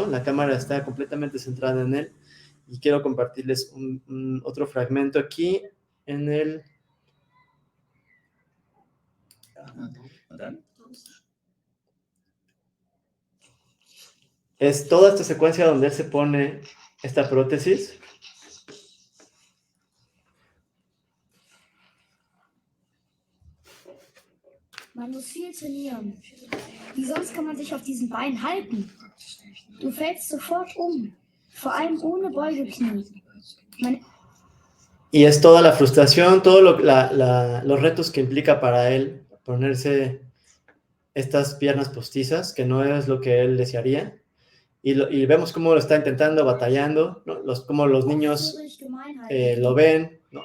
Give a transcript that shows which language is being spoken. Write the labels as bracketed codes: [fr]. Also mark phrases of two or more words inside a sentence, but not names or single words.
[es] La cámara está completamente centrada en él y quiero compartirles otro fragmento aquí en el Es toda esta secuencia donde él se pone esta prótesis. [de] Man muss viel trainieren. Wie sonst kann man sich auf diesen Beinen halten? Du fällst sofort vor allem ohne Beugeknie. [es] Y es toda la frustración, todos los retos que implica para él ponerse estas piernas postizas, que no es lo que él desearía. Y vemos cómo lo está intentando, batallando, ¿no? Cómo los niños lo ven, ¿no?